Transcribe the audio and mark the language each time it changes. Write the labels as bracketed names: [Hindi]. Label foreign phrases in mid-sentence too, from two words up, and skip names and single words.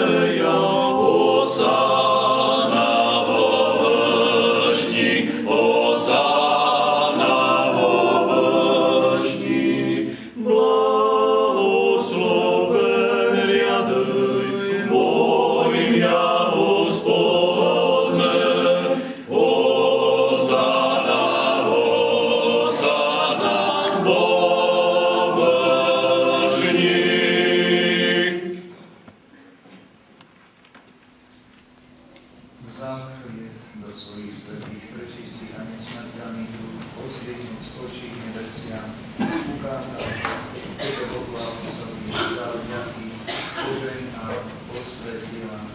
[Church Slavic] Осанна во вышних, осанна во вышних, благословен ряды во имя Господне. Осанна, осанна во вышних. [Slovak] Záchrie do svojich svätých, prečistých a nesmrteľných dúch, pozdvihnúť z očí nebesiam, ukázal Tebe Bohu a Otcovi, vzdal vďaky, požehnal, posvetil.